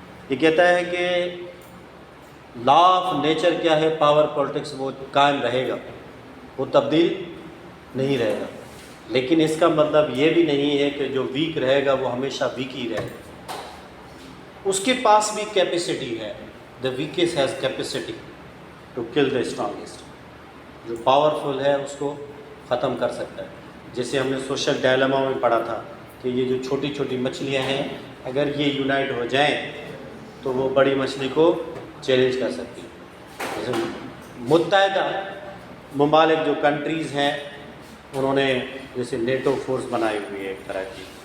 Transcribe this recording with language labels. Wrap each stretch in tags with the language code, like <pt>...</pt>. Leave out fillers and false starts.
<ur>یہ کہتا ہے کہ لا آف نیچر کیا ہے، پاور پالیٹکس وہ قائم رہے گا، وہ تبدیل نہیں رہے گا. لیکن اس کا مطلب یہ بھی نہیں ہے کہ جو ویک رہے گا وہ ہمیشہ ویک ہی رہے گا. اس کے پاس بھی کیپیسٹی ہے.</ur> <en>The weakest has capacity to kill the strongest.</en> <ur>جو پاورفل ہے اس کو ختم کر سکتا ہے. جیسے ہم نے سوشل ڈائلما میں پڑھا تھا کہ یہ جو چھوٹی چھوٹی مچھلیاں ہیں اگر یہ یونائٹ ہو جائیں تو وہ بڑی مچھلی کو چیلنج کر سکتی ہے. جیسے متحدہ ممالک جو کنٹریز ہیں انہوں نے جیسے نیٹو فورس بنائی ہوئی ہے ایک طرح کی.</ur>